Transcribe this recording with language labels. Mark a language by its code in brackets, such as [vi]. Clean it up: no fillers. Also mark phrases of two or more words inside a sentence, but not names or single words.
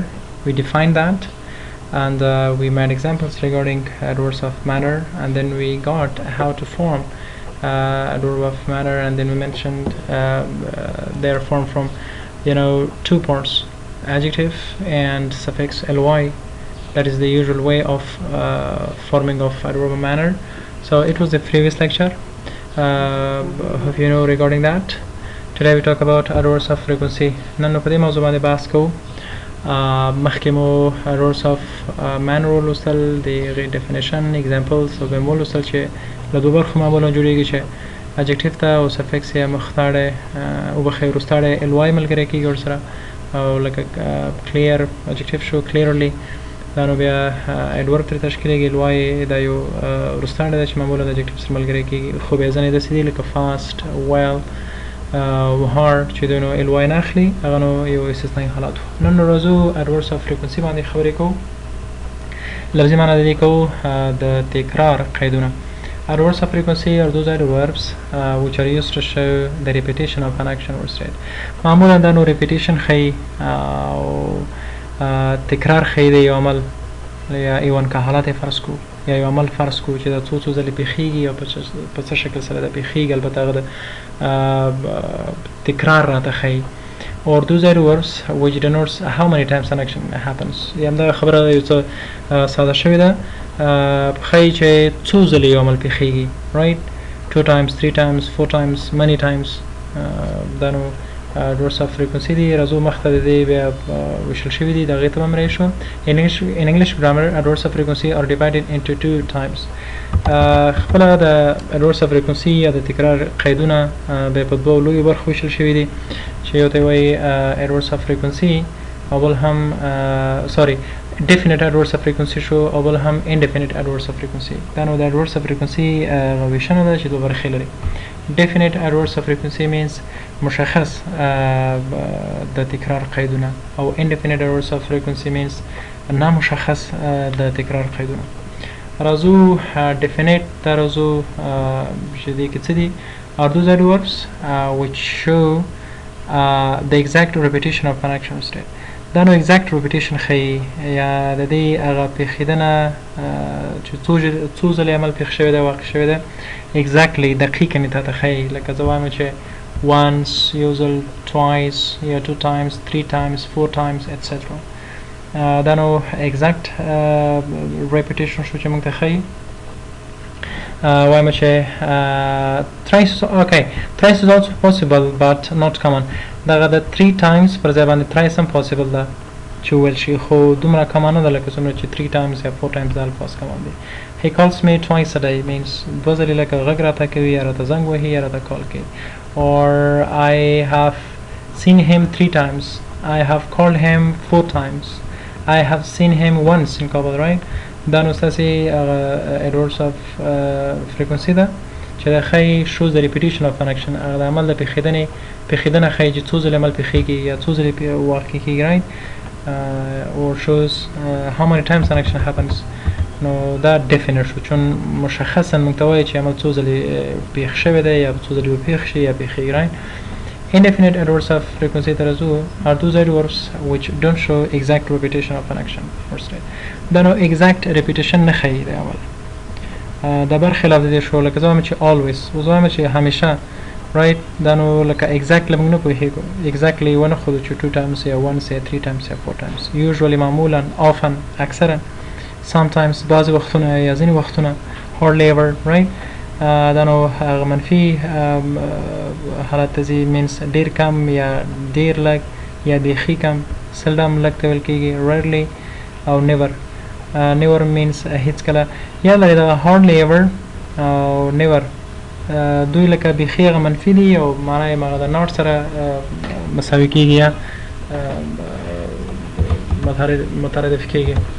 [en] We defined that, and we made examples regarding adverbs of manner, and then we got how to form adverb of manner, and then we mentioned their form from two parts: adjective and suffix ly. That is the usual way of forming of adverb of manner. So it was the previous lecture. Hope you know regarding that. Today we talk about adverbs of frequency. [ps] نن په دې موضوع باندې بحث کوو. مخکې مو [en] adverbs of manner [ps] ولوستل، د هغې [en] definition examples [ps] او بیا مو ولوستل چې له دوه برخو معمولا جوړیږي چې adjective ته او suffix یې مختاړی وبښئ وروستاړی ly ملګری کېږي ورسره، او لکه [en] clear adjective [ps] شو clearly، دا نو بیا adverb ترې تشکیلېږي. ly دا یو وروستاړی ده چې معمولا د adjective سره ملګری کېږي، خو بیا ځینې داسې دي لکه [en] fast well hard [ps] چې دوی نو ly نه اخلي، هغه نو یو استثنایي حالات و. نن راځو [en] adverbs of frequency [ps] باندې خبرې کوو. لفظي معنی د دې کوو د تکرار قیدونه. [en] Adverbs of frequency are those adverbs which are used to show the repetition of an action or state. [ps] معمولا دا نو repetition ښیي او تکرار ښیي د یو عمل یا ایوان که حالت فرض کو یا یو عمل فرض کو چې دا څو ځلې پیښیږي او په څه شکل سره دا پیښیږي، البته هغه د تکرار راته ښیي. [en] or those adverbs which denotes how many times an action happens. [ps] یا همدغه خبره یو څه ساده شوې ده، ښیي چې څو ځلې یو عمل پیښیږي، [en] right? 2 times 3 times 4 times many times. [ps] دا نو [en] adverbs of frequency [ps] دي. راځو مخته د دې بیا ویشل شوي دي، د هغې ته به هم راشو. [en] In English grammar, adverbs of frequency are divided into 2 types. [ps] خپله د [en] adverbs of frequency [ps] یا د تکرار قیدونه بیا په دوو لویو برخو ویشل شوي دي چې یو ته یې وایي [en] adverbs of frequency [ps] او بل هم [en] definite adverbs of frequency [ps] شو او بل هم [en] indefinite adverbs of frequency. [ps] دا نو د [en] adverbs of frequency [ps] ویشنه ده چې دوه برخې لري. [en] Definite adverbs of frequency means [ps] مشخص د تکرار قیدونه، او [en] indefinite adverbs of frequency means [ps] نامشخص د تکرار قیدونه. راځو definite ته راځو چې دې کې څه دي. [en] are those adverbs which show the exact repetition of an action or state. [ps] دا نو [en] exact repetition [ps] ښیي یا د دې هغه پیښېدنه چې څو ځلې عمل پیښ شوی دی، واقع شوی دی، exactly دقیقاً یې تاته ښیي. لکه زه وایم چې once یو ځل، [en] twice یا 2 times 3 times 4 times etc. [ps] دا نو [en] exact repetition [ps] شو چې موږ ته ښیي. وایم چې [en] thrice is also possible but not common. [ps] دغه د 3 times پر ځای باندې thrice هم possible ده چې وویل شي، خو دومره کمه نه ده لکه څومره چې 3 times یا 4 times د الفاظ common دي. [en] He calls me twice a day means [ps] دوه ځلې لکه غږ راته کوي یا راته زنګ وهي یا راته کال کوي. [en] or I have seen him 3 times. I have called him 4 times. I have seen him once in Kabul, right? [ps] دا نو ستاسې [en] adverbs of frequency [ps] ده چې دا ښیي [en] shows the repetition of an action. [ps] هغه د عمل د پیښېدنه ښیي چې څو ځلې عمل پیښیږي یا څو ځلې واقع کېږي، [en] right? or shows how many times an action happens. [ps] نو دا definite شو چون مشخصا موږ ته وایي چې عمل څو ځلې پیښ شوی دی یا څو ځلې به پیښ شي یا پیښیږي، [en] right? Indefinite adverbs of frequency [ps] ته راځو. [en] are those adverbs which don't show exact repetition of an action or state. [ps] دا نو [en] exact repetition [ps] نه ښیي د عمل. دا برخلاف د دې شو لکه زه وایم چې always، اوس وایم چې همیشه، right؟ دا نو لکه exactly موږ نه پوهېږو، exactly ونه ښودو چې 2 times یا once یا 3 times یا 4 times. usually معمولا often اکثرا sometimes بعضې وختونه یا ځینې وختونه [en] hardly ever، right؟ [ps] دا نو هغه منفي حالت ته ځي means ډېر کم یا ډېر لږ یا بیخي کم. seldom لږ ته ویل کېږي rarely او never. [en] never means [ps] هیڅکله. یا لري دغه [en] hardly ever [ps] او never دوی لکه بیخي هغه منفي دي او معنی یې هغه د not سره مساوي کېږي یا مترادف کېږي.